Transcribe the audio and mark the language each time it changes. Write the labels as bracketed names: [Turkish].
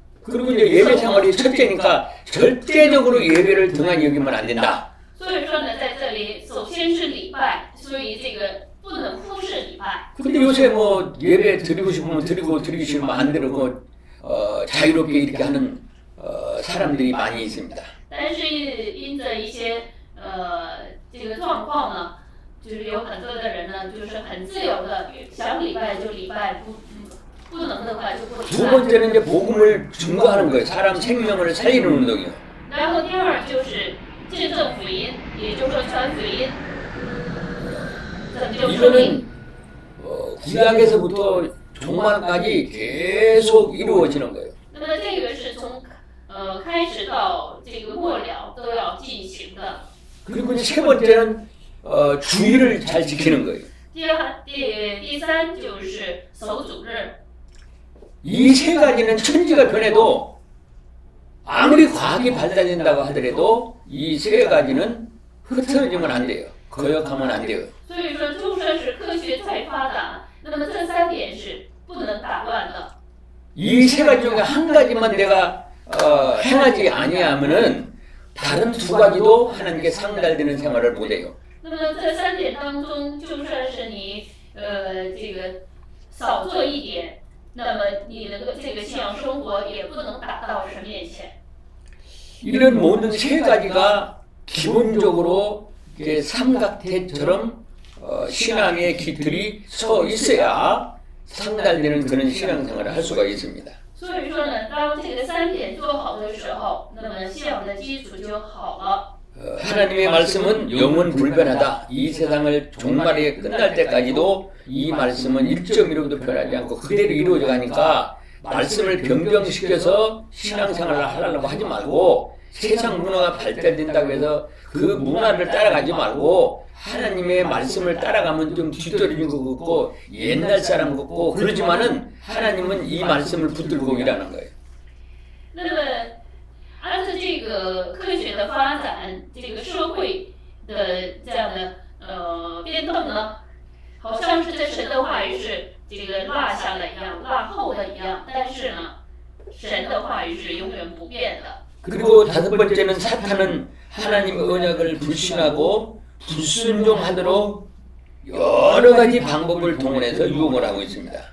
[Korean] 그리고 이제 예배 생활이 첫째니까 절대적으로 예배를 등한히 여기면 안 된다. [Chinese] 所以说呢，在这里首先是礼拜，所以这个不能忽视礼拜。 [Korean] 근데 요새 뭐 예배 드리고 싶으면 드리고 드리기 싫으면 안 드리고 자유롭게 이렇게 하는 사람들이 많이 있습니다. [Chinese] 但是因着一些这个状况呢，就是有很多的人呢，就是很自由的想礼拜就礼拜，不不能的话就不能 [Korean] 두 [Chinese] 办。 [Korean] 번째는 이제 복음을 증거하는 거예요. 사람 생명을 살리는 운동이요. [Chinese] 然后第二就是见证福音，也就是说传福音，拯救生命。 [Korean] 이거는 구약에서부터 종말까지 계속 이루어지는 거예요. [Chinese] 那么这个是从开始到这个末了都要进行的。 [Korean] 그리고 이제 세 번째는 주의를 잘 지키는 거예요. [Chinese] 第三就是守主日。 [Korean] 이 세 가지는 천지가 변해도 아무리 과학이 발달된다고 하더라도 이 세 가지는 흐트러지면 안 돼요. 거역하면 안 돼요. [Chinese] 所以说，就算是科学再发达，那么这三点是不能打乱的。 [Korean] 이 세 가지 중에 한 가지만 내가 행하지 아니하면은 다른 두 가지도 하나님께 상달되는 생활을 못해요. [Chinese] 那么这三点当中，就算是你这个少做一点，那么你的这个信仰生活也不能达到神面前。 [Korean] 이런 모든 세 가지가 기본적으로 이렇게 삼각대처럼 신앙의 깃들이 서 있어야 상달되는 그런 신앙생활을 할 수가 있습니다. [Chinese] 所以说呢，当这个三点做好的时候，那么信仰的基础就好了。 [Korean] 하나님의 말씀은 영원 불변하다. 이 세상을 종말이 끝날 때까지도 이 말씀은 1.1호도 변하지 않고 그대로 이루어져 가니까 말씀을 변경시켜서 신앙생활을 하려고 하지 말고 세상 문화가 발달된다고 해서 그 문화를 따라가지 말고 하나님의 말씀을 따라가면 좀 뒤떨어진 것 같고 옛날 사람 같고 그러지만은 하나님은 이 말씀을 붙들고 일하는 거예요. [Chinese] 那么，按照这个科学的发展，这个社会的这样的变动呢，好像是这神的话语是这个落下了一样，落后的一样，但是呢，神的话语是永远不变的。 [Korean] 그리고 다섯 번째는 사탄은 하나님의 언약을 불신하고 불순종하도록 여러 가지 방법을 동원해서 유혹을 하고 있습니다.